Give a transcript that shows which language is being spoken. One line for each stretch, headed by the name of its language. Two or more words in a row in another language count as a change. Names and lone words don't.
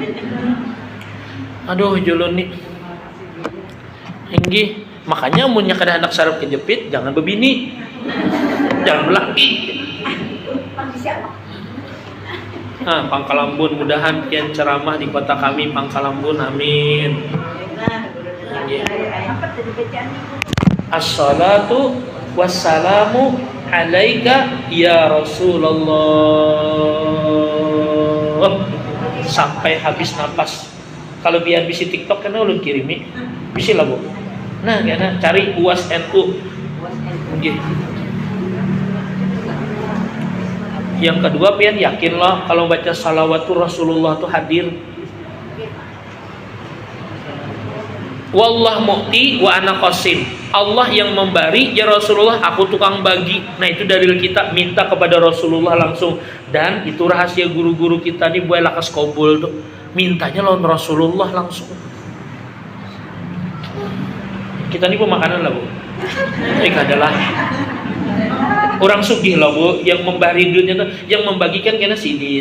Banjar: Aduh julun nih. Hinggi, makanya amunnya kada anak saraf kejepit, jangan bebini. Jangan lagi. Nah, Pangkalambun mudahan kian ceramah di kota kami Pangkalambun, amin.
Arabic: الصلاة والسلام عليك يا رسول الله,
Banjar: sampai habis napas. Kalau biar bisi TikTok kan ulun kirimi bisi lah bu. Nah karena cari UAS NU. Okay. Yang kedua pian yakinlah kalau baca salawatul Rasulullah itu hadir.
Arabic: والله المعطي وأنا قاسم.
Banjar: Allah yang memberi,
Arabic: يا رسول الله
Banjar: aku tukang bagi. Nah itu dalil kita minta kepada Rasulullah langsung. Dan itu rahasia guru-guru kita nih buat lakas kobul tuh. Mintanya lawan Rasulullah langsung. Kita nih pemakanan lah bu. Ini adalah orang sugih lah bu, yang memberi duitnya tuh, yang membagikan kena sidin.